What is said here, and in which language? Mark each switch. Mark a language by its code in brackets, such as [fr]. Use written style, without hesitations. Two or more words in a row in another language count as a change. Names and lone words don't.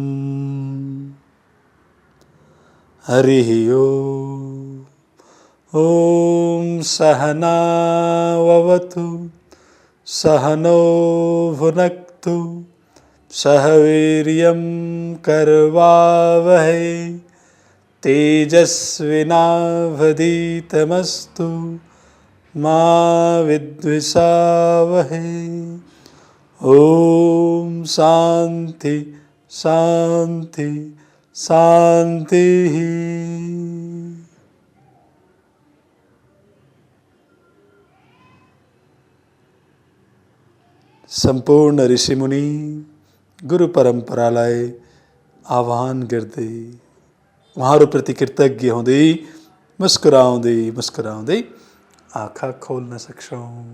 [sa] हरिः ओम सहनाववतु सहनो भुनक्तु सह वीर्यं करवावहै तेजस्विनावधीतमस्तु मा विद्विषावहै। ओम शांति शांति शांति। [ne] सम्पूर्ण ऋषिमुनि गुरु परम्परालाई आह्वान गर्दै उहाँहरूप्रति कृतज्ञ हुँदै मुस्कुराउँदै मुस्कुराउँदै आँखा खोल्न सक्छौँ।